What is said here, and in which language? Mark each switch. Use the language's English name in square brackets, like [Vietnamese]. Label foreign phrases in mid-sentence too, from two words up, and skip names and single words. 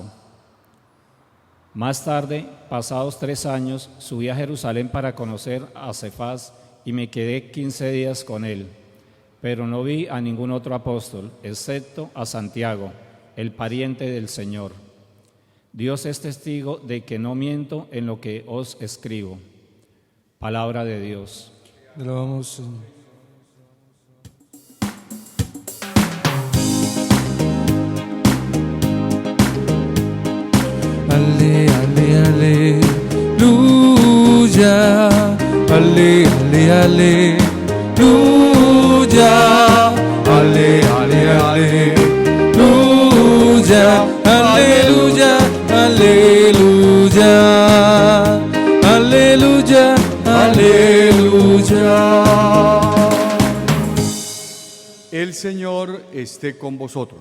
[Spanish] Más tarde, pasados 3 años, subí a Jerusalén para conocer a Cefas y me quedé 15 días con él, pero no vi a ningún otro apóstol, excepto a Santiago, el pariente del Señor. Dios es testigo de que no miento en lo que os escribo. Palabra de Dios. Te alabamos, Señor. Ale, ale, aleluya. Ale, ale, aleluya. Ale, ale, aleluya. Aleluya, aleluya. Aleluya, aleluya. El Señor esté con vosotros.